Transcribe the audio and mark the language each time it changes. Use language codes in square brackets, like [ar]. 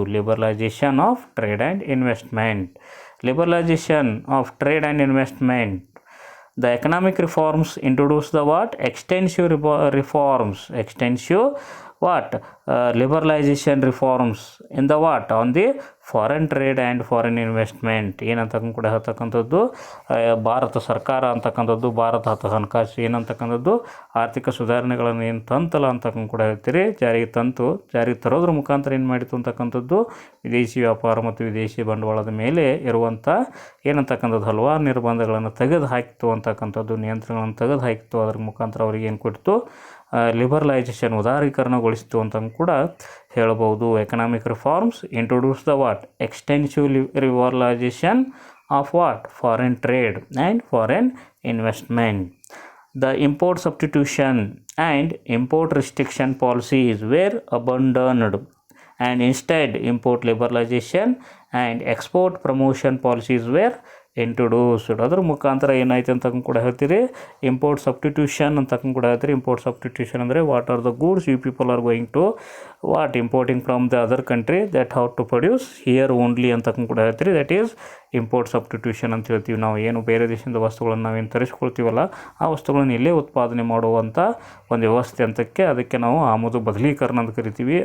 [en] Liberalisation of trade and investment. Liberalisation of trade and investment The economic reforms introduce the what? Extensive reforms, extensive what? Liberalization reforms in the what? On the foreign trade and foreign investment [kn] ಏನಂತಕ್ಕಂಥ ಕೂಡ ಹೇಳ್ತಕ್ಕಂಥದ್ದು ಭಾರತ ಸರ್ಕಾರ ಅಂತಕ್ಕಂಥದ್ದು ಭಾರತ ಹಣಕಾಸು ಏನಂತಕ್ಕಂಥದ್ದು ಆರ್ಥಿಕ ಸುಧಾರಣೆಗಳನ್ನು ಏನು ತಂತಲ್ಲ ಅಂತಕ್ಕಂಥ ಕೂಡ ಹೇಳ್ತೀರಿ ಜಾರಿಗೆ ತರೋದ್ರ ಮುಖಾಂತರ ಏನು ಮಾಡಿತು ಅಂತಕ್ಕಂಥದ್ದು ವಿದೇಶಿ ವ್ಯಾಪಾರ ಮತ್ತು ವಿದೇಶಿ ಬಂಡವಾಳದ ಮೇಲೆ ಇರುವಂಥ ಏನಂತಕ್ಕಂಥದ್ದು ಹಲವಾರು ನಿರ್ಬಂಧಗಳನ್ನು ತೆಗೆದು ಹಾಕಿತು ಅಂತಕ್ಕಂಥದ್ದು ನಿಯಂತ್ರಣಗಳನ್ನು ತೆಗೆದು ಹಾಕಿತು ಅದರ ಮುಖಾಂತರ ಅವ್ರಿಗೆ ಏನು ಕೊಡ್ತು ಲಿಬರಲೈಜೇಷನ್ ಉದಾರೀಕರಣಗೊಳಿಸಿತು ಅಂತ ಕೂಡ ಹೇಳ್ಬೋದು. [en] Economic reforms introduce the what? Extensive liberalisation of what? Foreign trade and foreign investment. The import substitution and import restriction policies were abandoned and instead import liberalization and export promotion policies were introduced. [kn] ಅದ್ರ ಮುಖಾಂತರ ಏನಾಯ್ತು ಅಂತ ಕೂಡ ಹೇಳ್ತೀರಿ import substitution ಅಂತ ಕೂಡ ಹೇಳ್ತೀರಿ. [en] import substitution ಅಂದರೆ what are the goods you people are going to what importing from the other country that how to produce here only [kn] ಅಂತ ಕೂಡ ಹೇಳ್ತೀರಿ. [en] that is import substitution [kn] ಅಂತ ಹೇಳ್ತೀವಿ. ನಾವು ಏನು ಬೇರೆ ದೇಶದ ವಸ್ತುಗಳನ್ನು ನಾವೇನು ತರಿಸ್ಕೊಳ್ತೀವಲ್ಲ ಆ ವಸ್ತುಗಳನ್ನು ಇಲ್ಲೇ ಉತ್ಪಾದನೆ ಮಾಡುವಂಥ ಒಂದು ವ್ಯವಸ್ಥೆ ಅಂತಕ್ಕೆ ಅದಕ್ಕೆ ನಾವು ಆಮದು ಬದಲೀಕರಣ ಅಂತ ಕರಿತೀವಿ.